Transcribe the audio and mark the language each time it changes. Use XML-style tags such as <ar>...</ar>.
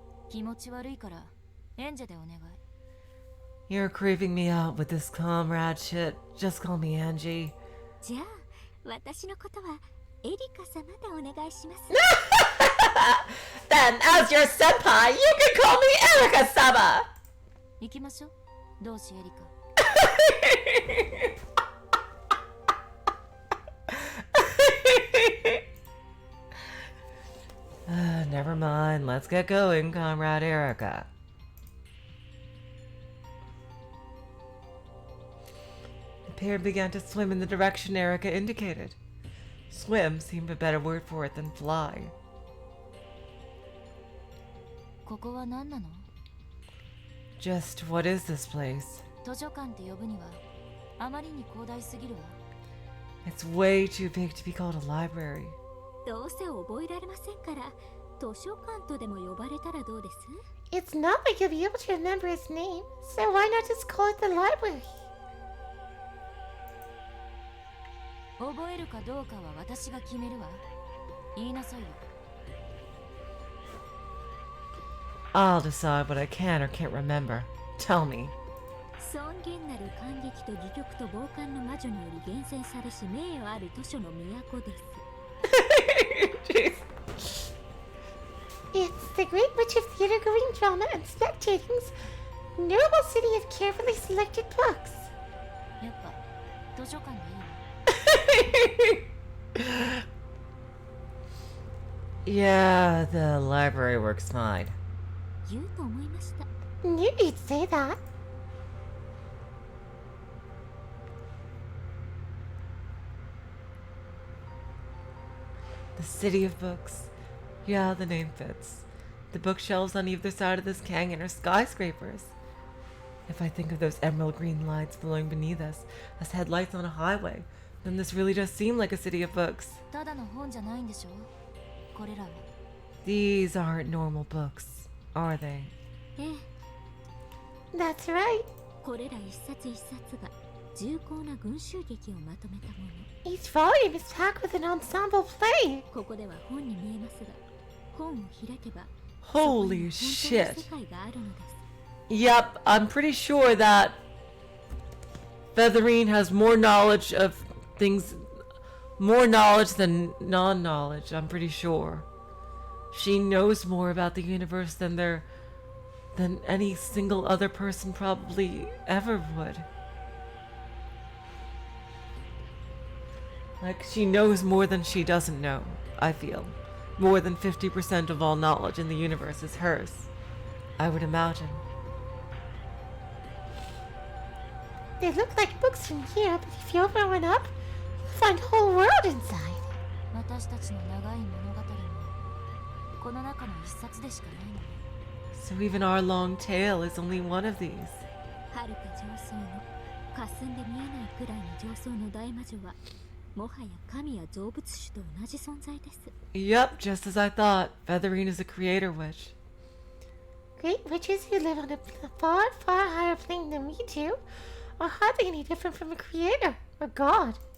<ja>気持ち悪いからエンジェでお願い。</ja> <en>You're creeping me out with this comrade shit. Just call me Angie.</en> <ja>じゃあ私のことはエリカ様でお願いします。</ja> <en>Then, as your senpai, you can call me Erika-sama!</en> <ja>行きましょう。同志エリカ。</ja> <en>Never mind. Let's get going, Comrade Erika. The pair began to swim in the direction Erika indicated. Swim seemed a better word for it than fly.</en> <ja>ここは何なの？</ja> <en>Just what is this place?</en> <ja>図書館って呼ぶにはあまりに広大すぎるわ。</ja> <en>It's way too big to be called a library.</en> <ja>どうせ覚えられませんから図書館とでも呼ばれたらどうです？</ja> <en>It's not like you'll be able to remember his name, so why not just call it the library?</en> <ja>覚えるかどうかは私が決めるわ。言いなさいよ。</ja> <en>I'll decide what I can or can't remember. Tell me.</en> <ja>尊厳なる感激と戯曲と傍観の魔女により厳選されし名誉ある図書の都です。</ja> <en>It's the great witch of theater-going drama and spectating's noble city of carefully selected books.</en> <ja>やっぱ図書館でいいわ。</ja> <en>Yeah, the library works fine.</en> <ja>言うと思いました。</ja> <en>Knew you'd say that. The city of books. Yeah, the name fits. The bookshelves on either side of this canyon are skyscrapers. If I think of those emerald green lights flowing beneath us as headlights on a highway, then this really does seem like a city of books.</en> <ja>ただの本じゃないんでしょこれらは。</ja> <en>These aren't normal books, are they?</en> <ja>ええ、</ja> <en>That's right.</en> <ja>これら一冊一冊が重厚な群衆劇をまとめたもの。</ja> <en>Each volume is packed with an ensemble play.</en> <ja>ここでは本に見えますが、本を開けば</ja> <en>Holy</en> <ja>そこには</ja> <en>shit.</en> <ja>本当の世界があるのです。</ja> <en>Yep, I'm pretty sure that Featherine has more knowledge of things, more knowledge than non-knowledge, I'm pretty sure. She knows more about the universe than any single other person probably ever would. Like, she knows more than she doesn't know, I feel. More than 50% of all knowledge in the universe is hers, I would imagine. They look like books from here, but if you open one up, you'll find a whole world inside.</en> <ja>私たちの長い物語もこの中の一冊でしかないのね。</ja> <en>So even our long tale is only one of these.</en> <ja>遥か上層の霞んで見えないくらいの上層の大魔女はもはや神や造物主と同じ存在です。</ja> <en>Yep, just as I thought. Featherine is a creator witch. Great witches who live on a far, far higher plane than we do are hardly any different from a creator or god.</en>